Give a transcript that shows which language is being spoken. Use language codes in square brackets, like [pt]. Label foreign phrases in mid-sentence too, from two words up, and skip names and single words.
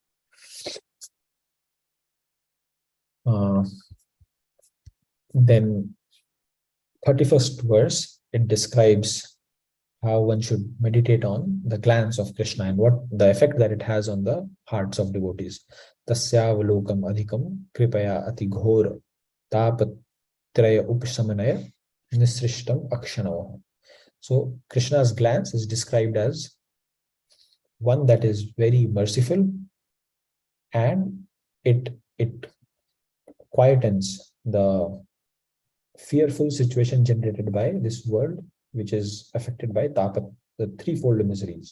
[en] Then 31st verse, it describes how one should meditate on the glance of Krishna and what the effect that it has on the hearts of devotees. [sa] Tasyavalokam adhikam kripaya ati ghor tapatraya upsamanaya nisrishtam akshanav. [en] So Krishna's glance is described as one that is very merciful, and it quietens the fearful situation generated by this world, which is affected by tapat, the threefold miseries.